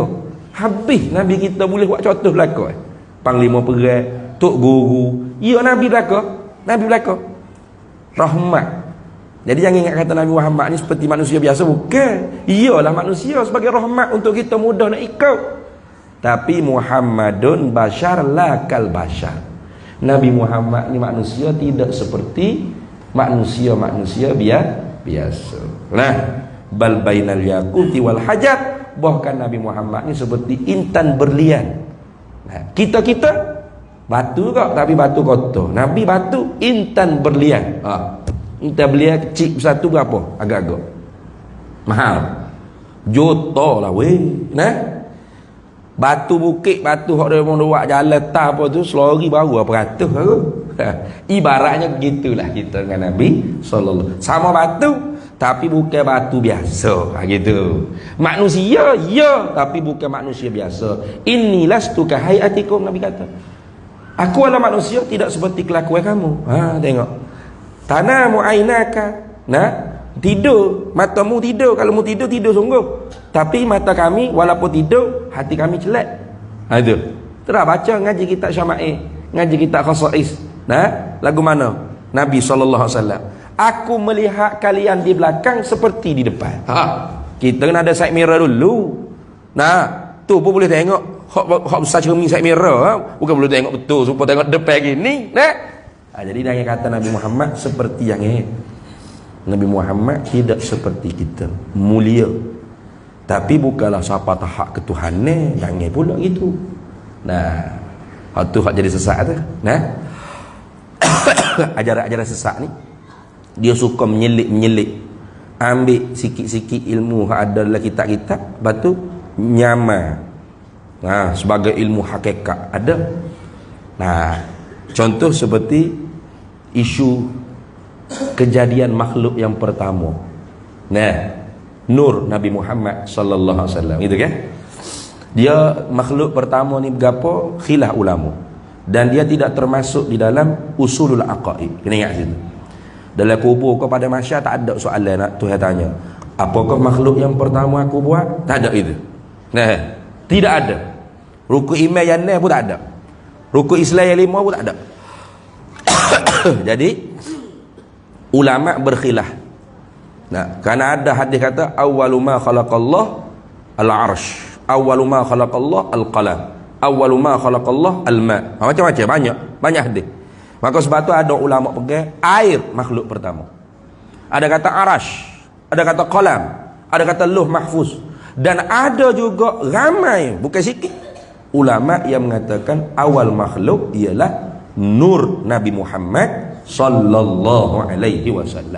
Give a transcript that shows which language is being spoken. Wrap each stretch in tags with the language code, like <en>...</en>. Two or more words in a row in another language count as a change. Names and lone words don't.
<ms>Habis Nabi kita boleh buat contoh belaka. Panglima perang, tok guru, ya Nabi belaka. Rahmat. Jadi jangan ingat kata Nabi Muhammad ni seperti manusia biasa, bukan. Iyalah manusia sebagai rahmat untuk kita mudah nak ikut. Tapi</ms> <ar>محمد بشر لا كالبشر.</ar> <ms>Nabi Muhammad ni manusia tidak seperti manusia-manusia biasa. Nah,</ms> <ar>بل بين الياقوت والحجر.</ar> <ms>Bahkan Nabi Muhammad ni seperti intan berlian. Nah, kita batu kok, tapi batu kotor. Nabi batu intan berlian. Kita beli kecil satu berapa? Agak-agak mahal. Juta lah weh. Nah. Batu bukit, batu hok dia buat jalan tak apa tu, selori baru apa ratus aku. Ibaratnya begitulah kita dengan Nabi sallallahu. Sama batu tapi bukan batu biasa. Gitu. Manusia ya, tapi bukan manusia biasa.</ms> <ar>إني لست كهيئتكم,</ar> <ms>Nabi kata. Aku adalah manusia tidak seperti kelakuan kamu. Tengok.</ms> <ar>تنام عيناك.</ar> <ms>Nah, tidur, matamu tidur. Kalau mu tidur sungguh. Tapi mata kami walaupun tidur, hati kami celak. Itu. Terus baca ngaji kitab Syama'il, ngaji kitab Khasa'is. Nah, lagu mana? Nabi SAW. Aku melihat kalian di belakang seperti di depan. Kita kena ada side mirror dulu. Nah, tu pun boleh tengok. Hak besar cermin side mirror. Bukan boleh tengok betul supaya tengok depan gini. Nah. Jadi dia kata Nabi Muhammad seperti yang ini. Nabi Muhammad tidak seperti kita, mulia. Tapi bukanlah siapa tahak ketuhanan, jangan pula gitu. Nah, hak tu hak jadi sesat tu. Nah. Ajaran-ajaran sesat ni dia suka menyelit. Ambil sikit-sikit ilmu hak ada dalam kitab-kitab, batu nyamar. Nah, sebagai ilmu hakikat ada. Nah, contoh seperti isu kejadian makhluk yang pertama. Nah, nur Nabi Muhammad</ms> <ar>صلى الله عليه وسلم</ar> <ms>itu kan. Dia makhluk pertama ni bergapo khilaf ulama. Dan dia tidak termasuk di dalam</ms> <ar>أصول العقائد.</ar> <ms>Kena ingat situ. Dalam kubur kepada masyarakat tak ada soalan nak Tuhan tanya, apakah makhluk yang pertama aku buat? Tak ada itu. Nah, tidak ada. Rukun iman yang ni pun tak ada. Rukun Islam yang 5 pun tak ada. Jadi ulama berkhilaf. Nah, kerana ada hadis kata</ms> <ar>أول ما خلق الله العرش، أول ما خلق الله القلم، أول ما خلق الله الماء.</ar> <ms>Macam-macam banyak hadis. Maka sebab tu ada ulama pegang air makhluk pertama. Ada kata arash, ada kata qalam, ada kata</ms> <ar>لوح محفوظ,</ar> <ms>dan ada juga ramai bukan sikit ulama yang mengatakan awal makhluk ialah nur Nabi Muhammad</ms> <ar>صلى الله عليه وسلم.</ar>